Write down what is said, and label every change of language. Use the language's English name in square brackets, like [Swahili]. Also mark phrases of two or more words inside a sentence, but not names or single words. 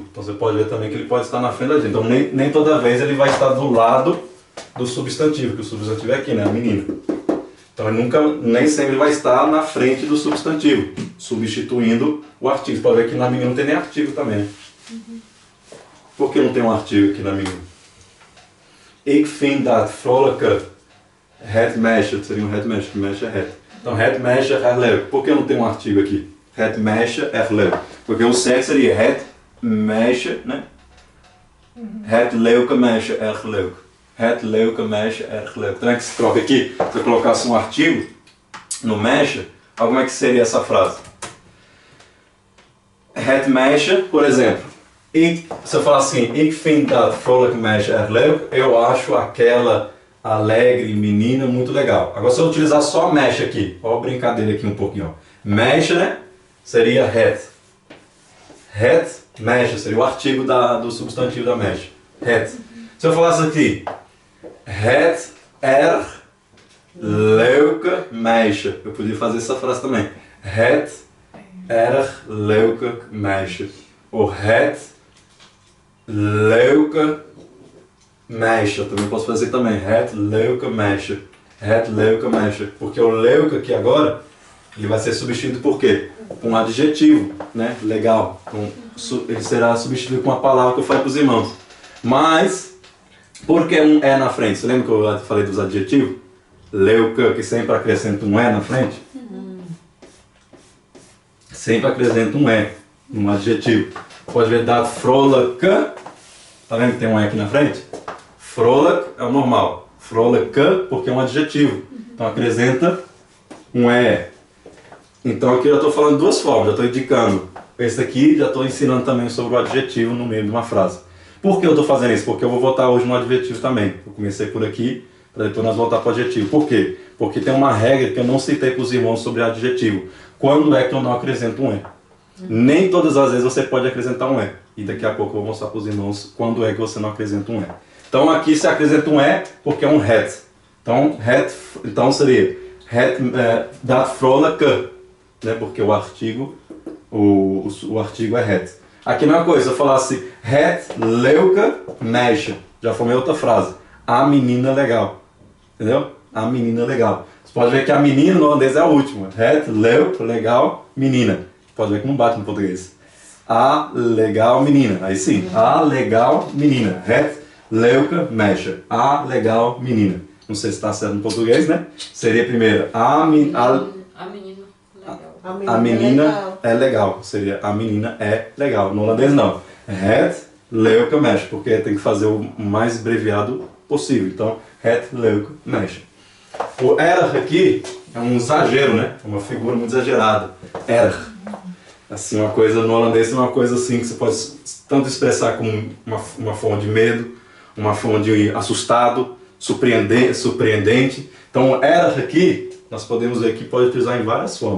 [Portuguese] Então você pode ver também que ele pode estar na frente do adjetivo. Então nem toda vez ele vai estar do lado do substantivo, que o substantivo é aqui, né? A menina. Então ele nem sempre vai estar na frente do substantivo, substituindo o artigo. Você pode ver que na menina não tem nem artigo também. Por que não tem um artigo aqui na menina? [Dutch] Ik vind dat vrolijke het meisje, [Portuguese] seria um [Dutch] het meisje, que meisje é het. Então het meisje erg leuk. [Portuguese] Por que não tem um artigo aqui? [Dutch] Het meisje erg leuk. [Portuguese] Porque o certo seria [Dutch] het meisje, [Portuguese] né? [Dutch] Het leuke meisje erg leuk. Het leuke meisje erg leuk. [Portuguese] Então é que se troca aqui. Se eu colocasse um artigo no meisje, como é que seria essa frase? [Dutch] Het meisje, [Portuguese] por exemplo. Se eu falar assim: [Dutch] Ik vind dat vrolijke meisje erg leuk, [Portuguese] eu acho aquela alegre menina muito legal. Agora se eu utilizar só meisje aqui, olha a brincadeira aqui um pouquinho. Ó. Meisje, né? Seria het. [Dutch] Het meisje [Portuguese] seria o artigo do substantivo da meisje. Het. Se eu falasse aqui: [Dutch] Het erg leuke meisje, [Portuguese] eu podia fazer essa frase também. [Dutch] Het erg leuke meisje. Ou het leuke meisje. [Portuguese] Eu também posso fazer também. [Dutch] Het leuke meisje. Het leuke meisje. [Portuguese] Porque o leuke aqui agora Ele vai ser substituído por quê? Com um adjetivo, né? Legal. Então, ele será substituído com uma palavra que eu falei para os irmãos. Mas, por que um é na frente? Você lembra que eu falei dos adjetivos? Leuca, que sempre acrescenta um é na frente? Sempre acrescenta um é, um adjetivo. Pode ver [Dutch] dat vrolijke. [Portuguese] Tá vendo que tem um é aqui na frente? Vrolijk é o normal. Vrolijke, porque é um adjetivo. Então acrescenta um é. Então aqui eu já estou falando de duas formas, já estou indicando. Esse aqui já estou ensinando também sobre o adjetivo no meio de uma frase. Por que eu estou fazendo isso? Porque eu vou voltar hoje no adjetivo também. Eu comecei por aqui, para depois nós voltar para o adjetivo. Por quê? Porque tem uma regra que eu não citei para os irmãos sobre adjetivo. Quando é que eu não acrescento um é? Nem todas as vezes você pode acrescentar um é. E daqui a pouco eu vou mostrar para os irmãos quando é que você não acrescenta um é. Então aqui se acrescenta um é porque é um het. Então seria [Dutch] het dat vrolijke, [Portuguese] né? Porque o artigo é het. Aqui não é uma coisa, se eu falasse [Dutch] het leuke meisje, [Portuguese] já formei outra frase. A menina legal. Entendeu? A menina legal. Você pode ver que a menina no holandês é a última. [Dutch] Het leuk, [Portuguese] legal, menina. Pode ver que não bate no português. A legal menina. Aí sim, a legal menina. [Dutch] Het leuke meisje. [Portuguese] A legal menina. Não sei se está certo no português, né? Seria primeiro a menina legal. A menina é legal. Seria a menina é legal. No holandês não. [Dutch] Het leuke meisje. [Portuguese] Porque tem que fazer o mais abreviado possível. Então, [Dutch] het leuke meisje. [Portuguese] O erg aqui é um exagero, né? É uma figura muito exagerada. Erg. Assim, uma coisa no holandês é uma coisa assim que você pode tanto expressar como uma forma de medo, uma forma de assustado, surpreendente. Então, o erg aqui, nós podemos ver que pode utilizar em várias formas.